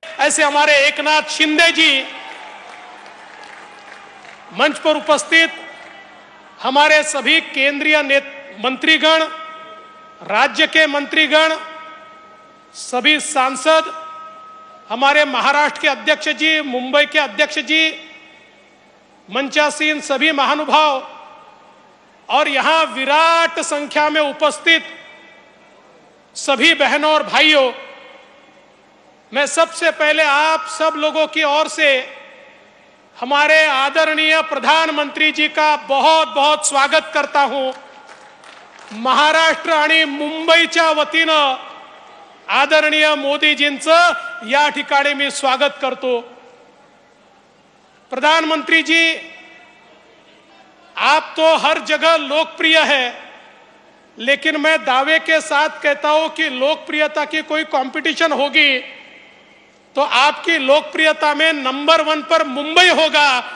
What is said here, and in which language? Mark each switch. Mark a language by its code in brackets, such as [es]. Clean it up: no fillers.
[hi] ऐसे हमारे एकनाथ शिंदे जी, मंच पर उपस्थित हमारे सभी केंद्रीय मंत्रीगण, राज्य के मंत्रीगण, सभी सांसद, हमारे महाराष्ट्र के अध्यक्ष जी, मुंबई के अध्यक्ष जी, मंचासीन सभी महानुभाव और यहां विराट संख्या में उपस्थित सभी बहनों और भाइयों, मैं सबसे पहले आप सब लोगों की ओर से हमारे आदरणीय प्रधानमंत्री जी का बहुत बहुत स्वागत करता हूं। [mr] महाराष्ट्र आणि मुंबईच्या वतीनं आदरणीय मोदीजींचं या ठिकाणी मी स्वागत करतो। [hi] प्रधानमंत्री जी, आप तो हर जगह लोकप्रिय है, लेकिन मैं दावे के साथ कहता हूं कि लोकप्रियता की कोई कंपटीशन होगी तो आपकी लोकप्रियता में नंबर 1 पर मुंबई होगा।